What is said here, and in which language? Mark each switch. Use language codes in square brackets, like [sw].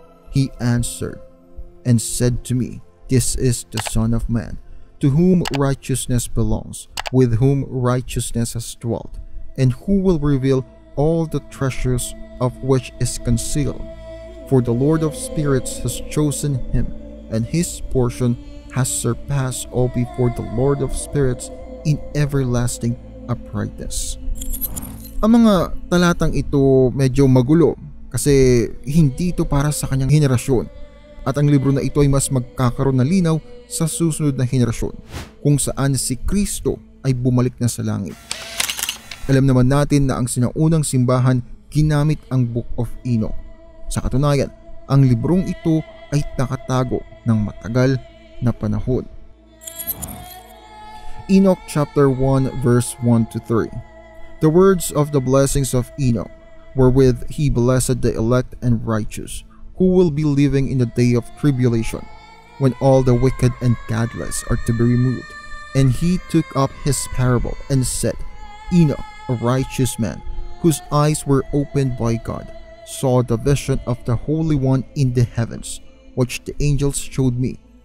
[en] He answered and said to me, This is the Son of Man, to whom righteousness belongs, with whom righteousness has dwelt, and who will reveal all the treasures of which is concealed. For the Lord of spirits has chosen him, and his portion has surpassed all before the Lord of spirits in everlasting uprightness. [tl] Ang mga talatang ito medyo magulo kasi hindi ito para sa kanyang henerasyon at ang libro na ito ay mas magkakaroon ng linaw sa susunod na henerasyon kung saan si Kristo ay bumalik na sa langit. Alam naman natin na ang sinaunang simbahan ginamit ang Book of Enoch. Sa katunayan, ang librong ito ay nakatago ng matagal na panahon. [en] Enoch chapter 1 verse 1 to 3. The words of the blessings of Enoch, wherewith he blessed the elect and righteous, who will be living in the day of tribulation, when all the wicked and godless are to be removed. And he took up his parable and said, Enoch, a righteous man, whose eyes were opened by God, saw the vision of the Holy One in the heavens, which the angels showed me.